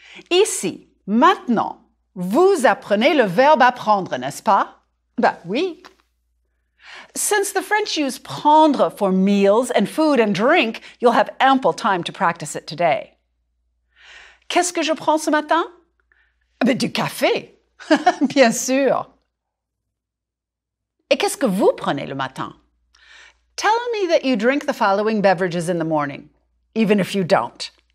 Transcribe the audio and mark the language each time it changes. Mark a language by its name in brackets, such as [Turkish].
[French] Ici, maintenant, vous apprenez le verbe apprendre, n'est-ce pas? Ben oui. [English] Since the French use prendre for meals and food and drink, you'll have ample time to practice it today. [French] Qu'est-ce que je prends ce matin? Ben, du café, bien sûr. Et qu'est-ce que vous prenez le matin? [English] Tell me that you drink the following beverages in the morning, even if you don't.